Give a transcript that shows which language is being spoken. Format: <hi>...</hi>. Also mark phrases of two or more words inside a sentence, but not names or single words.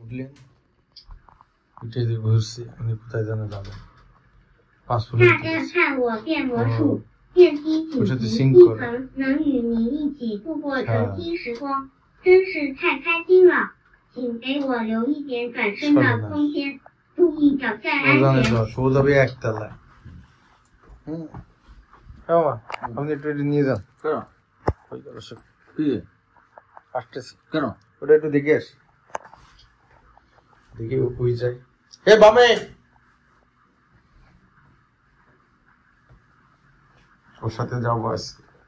<bn>উঠলেন, উঠে যে ঘুরছি, উনি কোথায় যেন যাবেন। পাসপোর্ট</bn> <zh>能与您一起度过晨曦时光，真是太开心了。请给我留一点转身的空间，注意脚下安全。说的别</zh> <bn>একতলা। আপনি একটু নিয়ে যান। কেন? ওই গেল সব। কি? আসতেছি। কেন? ওটা একটু দেখে আসি। দেখি ও কই যায়। এ বামে। ওর সাথে যাবো আজকে।</bn>